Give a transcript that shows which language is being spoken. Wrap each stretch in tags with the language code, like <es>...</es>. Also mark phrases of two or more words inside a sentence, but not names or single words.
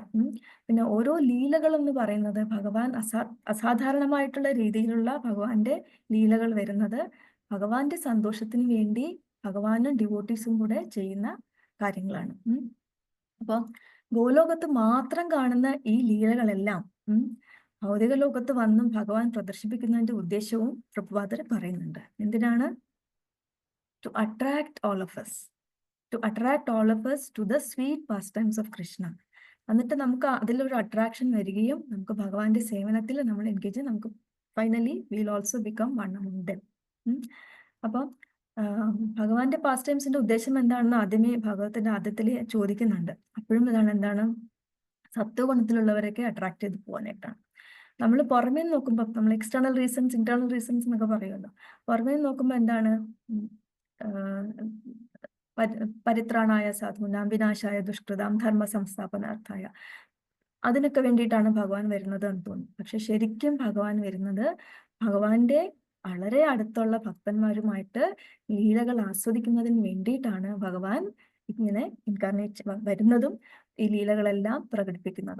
<ml>പിന്നെ ഓരോ ലീലകൾ എന്ന് പറയുന്നത് ഭഗവാൻ അസാധാരണമായിട്ടുള്ള രീതിയിലുള്ള ഭഗവാന്റെ ലീലകൾ വരുന്നത് ഭഗവാന്റെ സന്തോഷത്തിന് വേണ്ടി ഭഗവാനും ഡിവോട്ടീസും കൂടെ ചെയ്യുന്ന കാര്യങ്ങളാണ്. അപ്പൊ ഗോലോകത്ത് മാത്രം കാണുന്ന ഈ ലീലകളെല്ലാം ഭൗതിക ലോകത്ത് വന്നും ഭഗവാൻ പ്രദർശിപ്പിക്കുന്നതിന്റെ ഉദ്ദേശവും പ്രഭുപാദർ പറയുന്നുണ്ട്. എന്തിനാണ്?</ml> <en>To attract all of us to the sweet pastimes of Krishna.</en> <ml>എന്നിട്ട് നമുക്ക് അതിലൊരു അട്രാക്ഷൻ വരികയും നമുക്ക് ഭഗവാന്റെ സേവനത്തിൽ നമ്മൾ എൻഗേജ് നമുക്ക്</ml> <en>finally will also become one among them.</en> <ml>അപ്പം ഭഗവാന്റെ പാസ് ടൈംസിന്റെ ഉദ്ദേശം എന്താണെന്ന് ആദ്യമേ ഭാഗവത്തിന്റെ ആദ്യത്തിൽ ചോദിക്കുന്നുണ്ട്. അപ്പോഴും എന്താണ് സത്വഗുണത്തിലുള്ളവരൊക്കെ അട്രാക്ട് ചെയ്ത് പോകാനായിട്ടാണ്. നമ്മൾ പുറമേ നോക്കുമ്പോൾ നമ്മൾ</ml> <en>external reasons internal reasons</en> <ml>എന്നൊക്കെ പറയുമല്ലോ. പുറമേ നോക്കുമ്പോൾ എന്താണ്</ml> <sa>പരിത്രാണായ സാധൂനാം വിനാശായ ദുഷ്കൃതാം ധർമ്മ സംസ്ഥാപനാർത്ഥായ</sa> <ml>അതിനൊക്കെ വേണ്ടിയിട്ടാണ് ഭഗവാൻ വരുന്നത് എന്ന് തോന്നുന്നു. പക്ഷെ ശരിക്കും ഭഗവാൻ വരുന്നത് ഭഗവാന്റെ വളരെ അടുത്തുള്ള ഭക്തന്മാരുമായിട്ട് ലീലകൾ ആസ്വദിക്കുന്നതിന് വേണ്ടിയിട്ടാണ് ഭഗവാൻ ഇങ്ങനെ ഇൻകാർണേറ്റ് വരുന്നതും ഈ ലീലകളെല്ലാം പ്രകടിപ്പിക്കുന്നതും.</ml>